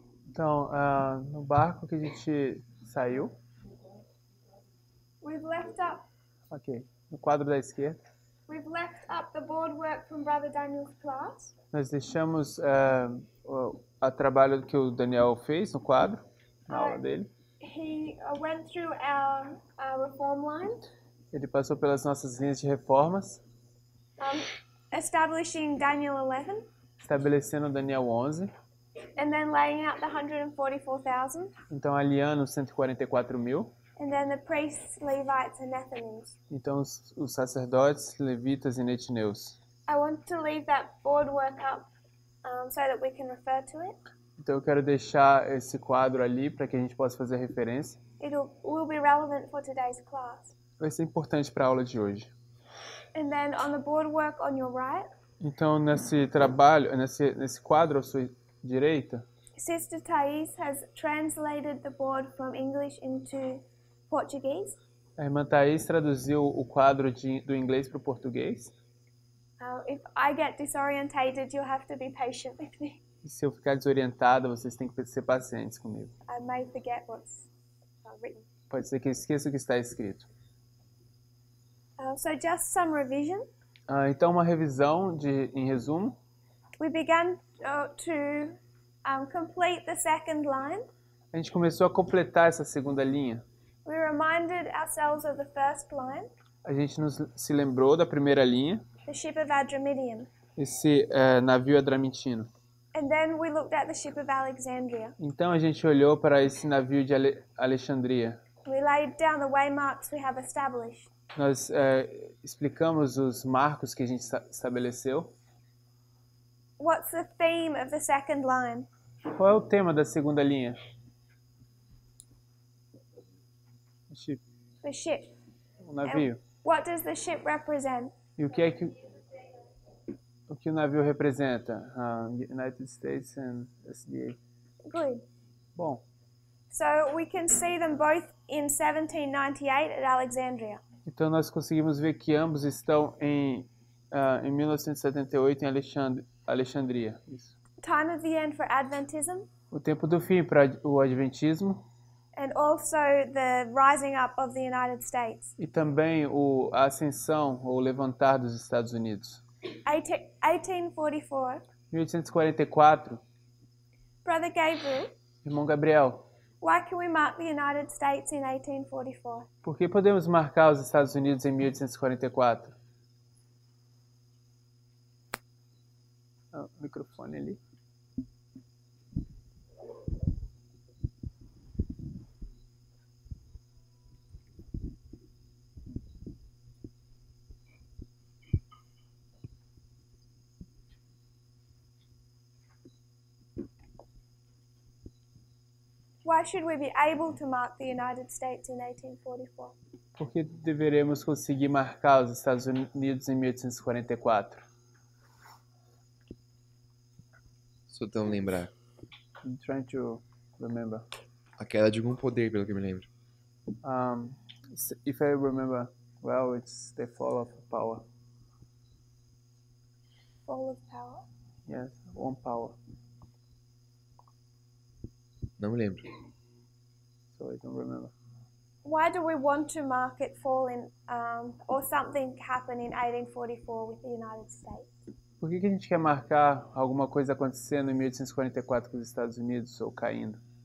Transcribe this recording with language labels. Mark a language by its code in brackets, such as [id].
[pt] Então, no barco que a gente saiu, [en] we've left up [pt] ok, no quadro da esquerda, [en] we've left up the boardwork from Brother Daniel's class. [pt] nós deixamos o trabalho que o Daniel fez no quadro, na aula dele. [en] He went through our reform line, [pt] Ele passou pelas nossas linhas de reformas, [en] establishing Daniel 11, [pt] estabelecendo Daniel 11, [en] and then laying out the 144,000, [pt] então aliando os 144.000, [en] and then the priests, Levites, and Nethinims. [pt] então os sacerdotes, levitas e netineus. [en] I want to leave that boardwork up so that we can refer to it. [pt] Então eu quero deixar esse quadro ali para que a gente possa fazer referência. [en] It will be relevant for today's class. [pt] Vai ser importante para a aula de hoje. [en] And then on the boardwork on your right, [pt] Então nesse trabalho, nesse quadro à sua direita, [en] Sister Thais has translated the board from English into Portuguese. [pt] a irmã Thaís traduziu o quadro do inglês para o português. [en] If I get disorientated, you'll have to be patient with me. [pt] E se eu ficar desorientada, vocês têm que ser pacientes comigo. [en] I may forget what's written. [pt] Pode ser que eu esqueça o que está escrito. [en] So just some revision. [pt] Então uma revisão em resumo. [en] We began to complete the second line. [pt] A gente começou a completar essa segunda linha. [en] We reminded ourselves of the first line, [pt] A gente se lembrou da primeira linha, [en] the ship of Adramyttium. [pt] esse navio adramitino. [en] And then we looked at the ship of Alexandria. [pt] Então a gente olhou para esse navio de Alexandria. [en] We laid down the waymarks we have established. [pt] Nós explicamos os marcos que a gente estabeleceu. [en] What's the theme of the second line? [pt] Qual é o tema da segunda linha? [en] The ship. [pt] O navio. [en] What does the ship represent? [pt] E o que o navio representa? [en] United States and SDA. Good. [pt] Bom, [en] So we can see them both in 1798 at Alexandria. [pt] então nós conseguimos ver que ambos estão em 1978 em Alexandria. Isso. [en] Time of the end for Adventism, [pt] O tempo do fim para o Adventismo [en] and also the rising up of the United States. [pt] e também a ascensão ou levantar dos Estados Unidos. [en] 1844. [pt] 1844, [en] Brother Gabriel, [pt] irmão Gabriel, [en] why can we mark the United States in 1844? [pt] por que podemos marcar os Estados Unidos em 1844? O microfone ali. [en] Why should we be able to mark the United States in 1844? [pt] Por que deveremos conseguir marcar os Estados Unidos em 1844? Só tão lembrar. [en] I'm trying to remember. [pt] A queda de algum poder, pelo que eu me lembro. [en] If I remember well, it's the fall of power. Fall of power. Yes, one power. [pt] Não me lembro. [en] So I don't remember. Why do we want to mark it fall in, or something happen in 1844 with the United States? [pt] Por que a gente quer marcar alguma coisa acontecendo em 1844 com os Estados Unidos ou caindo?